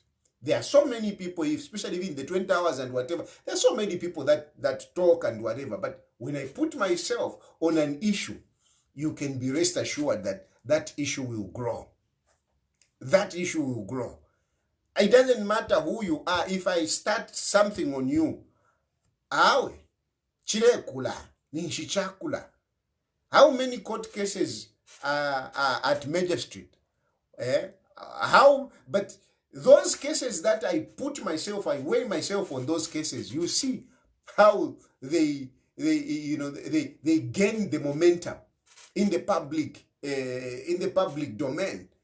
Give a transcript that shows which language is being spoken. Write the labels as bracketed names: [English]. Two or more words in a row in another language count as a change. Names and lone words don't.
[English] There are so many people, especially in the 20 hours and whatever, there are so many people that talk and whatever. But when I put myself on an issue, you can be rest assured that that issue will grow. That issue will grow. It doesn't matter who you are. If I start something on you, [Bemba] awe, chilekula, nishichakula. [English] How many court cases are at Magistrate? But those cases that I put myself, I weigh myself on those cases, you see how they gain the momentum in the public domain.